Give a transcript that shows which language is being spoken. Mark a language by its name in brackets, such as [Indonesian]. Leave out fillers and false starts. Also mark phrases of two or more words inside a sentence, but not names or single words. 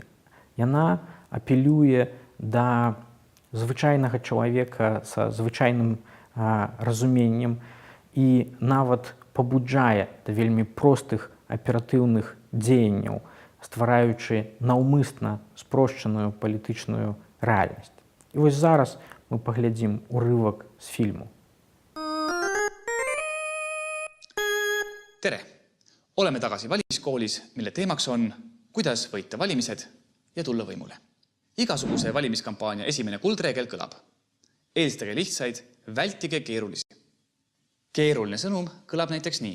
[Belarusian] Яна апелюе да звычайнага чалавека са звычайным разуменнем і нават пабуджае да вельмі простых аператыўных дзеянняў, ствараючы наўмысна спрошчаную палітычную рэальнасць. І вось зараз мы паглядзім урывак з фільму. [Estonian] Tere! Oleme tagasi valimiskoolis, mille teemaks on, kuidas võita valimised ja tulla võimule. Igasuguse valimiskampaania esimene kuldreegel kõlab. Eelistage lihtsaid, vältige keerulisi. Keeruline sõnum kõlab näiteks nii.